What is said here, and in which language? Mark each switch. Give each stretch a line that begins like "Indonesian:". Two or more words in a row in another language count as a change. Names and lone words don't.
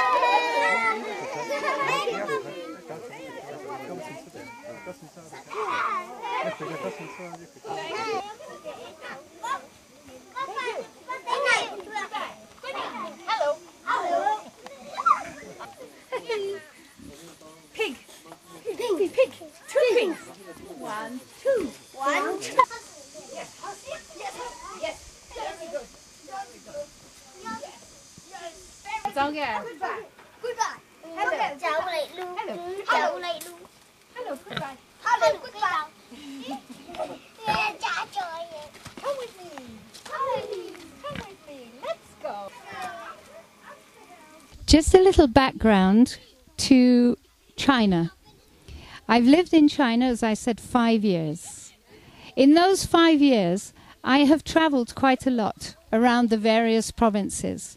English: Hello. Pig. Pig. 2 pigs. 1, 2. 1, 2. Yes. Yes. Very good.
Vietnamese: Sao kìa?
English: Goodbye.
Vietnamese: Hello. Chào lại luôn. Hello lại luôn.
English: Hello, goodbye. Hello goodbye.
Vietnamese: Cha trời.
English: Come with me. Come with me. Let's go. Just a little background to China. I've lived in China, as I said, 5 years. In those 5 years, I have traveled quite a lot around the various provinces.